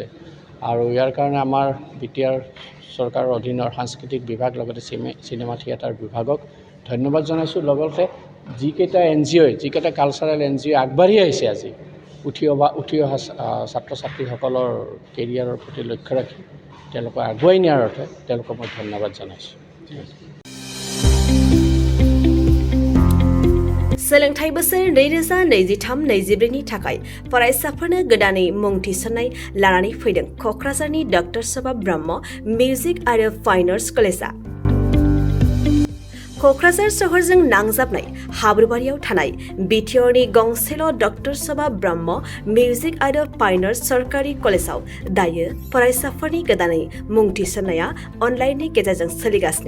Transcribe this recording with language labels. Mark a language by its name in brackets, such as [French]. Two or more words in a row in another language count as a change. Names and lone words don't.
[Assamese] আৰু ইয়াৰ কাৰণে আমাৰ বিটিআৰ চৰকাৰৰ অধীনৰ সাংস্কৃতিক বিভাগ লগতে চিনেমা থিয়েটাৰ বিভাগক ধন্যবাদ জনাইছোঁ। লগতে যিকেইটা NGO যিকেইটা কালচাৰেল NGO আগবাঢ়ি আহিছে আজি উঠি অহা ছাত্ৰ ছাত্ৰীসকলৰ কেৰিয়াৰৰ প্ৰতি লক্ষ্য ৰাখি তেওঁলোকক আগুৱাই নিয়াৰ অৰ্থে তেওঁলোকক মই ধন্যবাদ জনাইছোঁ। [Bodo] सोलोंथाइ बोसोर 2023-24 नि थाखाय फरायसाफोरनो गोदानै मुं थिसननाय लानानै फैदों क'क्राझारनि डक्टर सभा ब्रह्म मिउजिक आरो फाइन आर्ट्स कलेजआ। क'क्राझार सहरजों नांजाबनाय हाब्रुबारियाव थानाय बिटिआरनि गंसेल' डक्टर सभा ब्रह्म मिउजिक आरो फाइन आर्ट्स सरकारि कलेजआव दायो फरायसाफोरनि गोदानै मुं थिसननाया अनलाइननि गेजेरजों सोलिगासिनो।